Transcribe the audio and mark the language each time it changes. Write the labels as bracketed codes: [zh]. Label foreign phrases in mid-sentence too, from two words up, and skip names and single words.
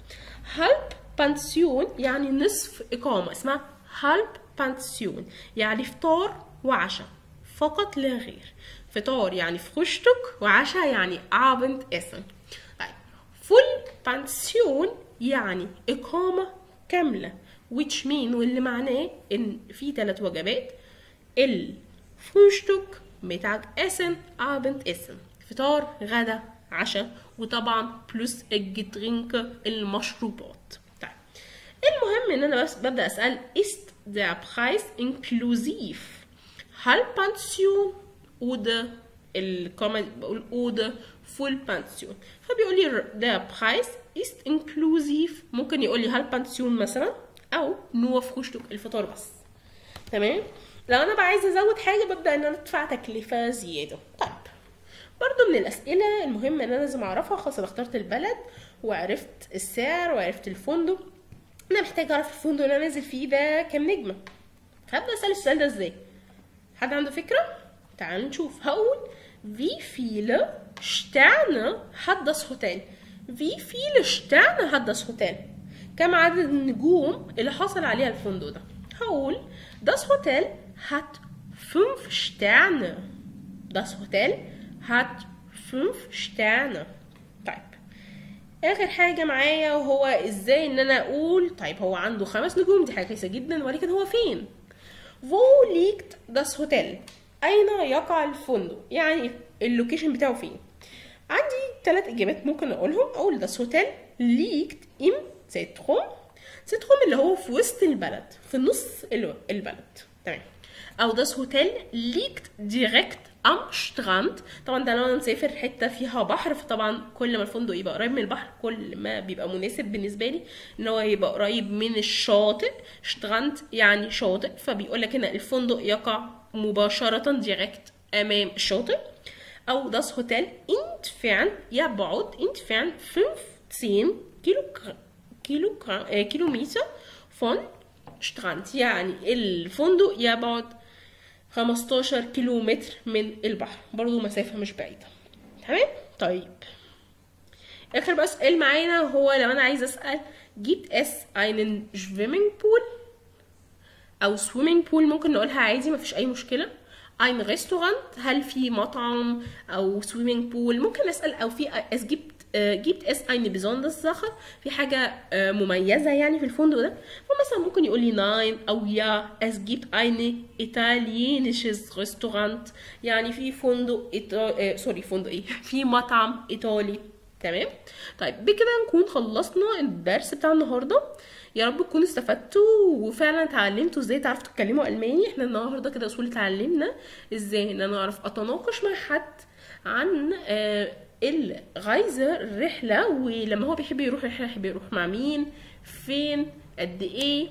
[de] Halbpension [ar] يعني نصف إقامة، اسمها [de] Halbpension, [ar] يعني فطار وعشاء فقط لا غير. فطار يعني فروشتوك، وعشاء يعني [de] Abend essen. [ar] طيب [de] Vollpension [ar] يعني إقامة كاملة، [en] which mean [ar] واللي معناه إن في 3 وجبات، الفروشتوك بتاعك [de] essen Abend essen، [ar] فطار غدا عشاء، وطبعا بلس الجترينك المشروبات. طيب المهم ان انا بس ببدا اسال [de] ist der Preis inklusiv Halbpension oder [ar] الكومنت بقول [de] oder Full Pension، [ar] فبيقول لي [de] der Preis ist inklusiv [ar] ممكن يقول لي هالبانسيون مثلا، او [de] nur Frühstück [ar] الفطار بس. تمام. لو انا بقى عايزه ازود حاجه ببدا ان انا ادفع تكلفه زياده. طيب برضو من الاسئله المهمه ان انا لازم اعرفها، خلاص انا اخترت البلد وعرفت السعر وعرفت الفندق، انا محتاجه اعرف الفندق اللي انا نازل فيه ده كام نجمه. هبدا اسال السؤال ده ازاي؟ حد عنده فكره؟ تعالوا نشوف. هقول [de] wie viele Sterne hat das Hotel؟ wie viele Sterne hat das Hotel؟ [ar] كم عدد النجوم اللي حصل عليها الفندق ده؟ [de] هقول das Hotel hat 5 Sterne. das Hotel hat 5 Sterne. [ar] طيب اخر حاجه معايا وهو ازاي ان انا اقول طيب هو عنده 5 نجوم، دي حاجه كويسه جدا، ولكن هو فين؟ [de] wo liegt das Hotel؟ [ar] اين يقع الفندق؟ يعني اللوكيشن بتاعه فين؟ عندي 3 اجابات ممكن اقولهم. اقول [de] das Hotel liegt im Zentrum. [ar] Zentrum اللي هو في وسط البلد، في نص البلد. تمام. [de] او das Hotel liegt direkt am Strand. [ar] طبعا ده لو انا مسافر حته فيها بحر، فطبعا كل ما الفندق يبقى قريب من البحر كل ما بيبقى مناسب بالنسبه لي ان هو يبقى قريب من الشاطئ. Strand يعني شاطئ، فبيقول لك هنا الفندق يقع مباشره ديريكت امام الشاطئ. [de] او das Hotel entfernt يبعد entfernt 15 كيلومتر von Strand، [ar] يعني الفندق يبعد 15 كيلومتر من البحر، برضو مسافة مش بعيدة. تمام. طيب اخر بقى سؤال معانا هو لو انا عايزه اسال [de] gibt es einen Swimmingpool [ar] او [en] swimming pool، [ar] ممكن نقولها عادي مفيش اي مشكله. [de] ein Restaurant [ar] هل في مطعم او [en] swimming pool، [ar] ممكن اسال او في [de] es gibt es eine besondere Sache، [ar] في حاجه مميزه يعني في الفندق ده. فمثلا ممكن يقول لي [de] nein او ja es gibt eine italienisches Restaurant، [ar] يعني في فندق فندق ايه في مطعم ايطالي. تمام. طيب بكده نكون خلصنا الدرس بتاع النهارده. يا رب تكونوا استفدتوا وفعلا اتعلمتوا ازاي تعرفوا تتكلموا الماني. احنا النهارده كده اصول اتعلمنا ازاي ان انا اعرف اتناقش مع حد عن الغايزه الرحله، ولما هو بيحب يروح رحله يحب يروح مع مين فين قد ايه.